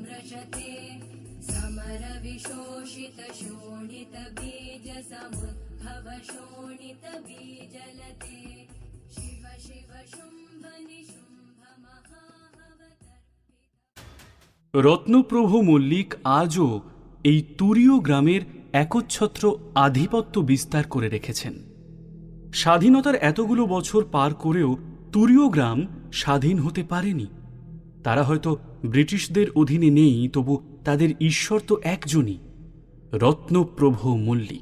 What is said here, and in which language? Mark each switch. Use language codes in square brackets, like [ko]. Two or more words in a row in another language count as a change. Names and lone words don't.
[sa] समर विशोषित शोणित बीज समुद्भव शोणितबीजलते शिव शिव शुम्भ निशुम्भ महाहवतर्पित। [bn] রত্নপ্রভু মল্লিক আজও এই তুরীয় গ্রামের একচ্ছত্র আধিপত্য বিস্তার করে রেখেছেন। স্বাধীনতার এতগুলো বছর পার করেও তুরীয় গ্রাম স্বাধীন হতে পারেনি। তারা হয়তো ব্রিটিশদের অধীনে নেই, তবু তাদের ঈশ্বর তো একজনই, রত্নপ্রভু মল্লিক।